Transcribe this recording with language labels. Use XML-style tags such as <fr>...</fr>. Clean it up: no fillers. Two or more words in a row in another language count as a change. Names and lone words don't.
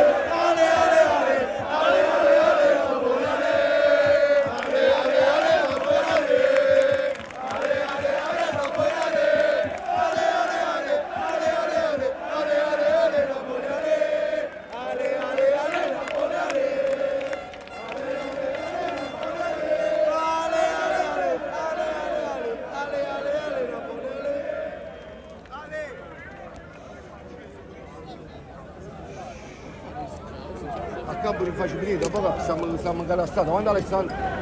<it>Ale, ale, ale! Ale, ale, ale, Napoli, ale! Ale, ale, ale, Napoli, ale! Ale, ale, ale, Napoli, ale! Ale, ale, ale! Ale, ale, ale! Ale, ale, ale, Napoli, ale! Ale, ale, ale, Napoli, ale! A campo non faccio finire, dopo stiamo incarastrati, quando Alessandro...</it>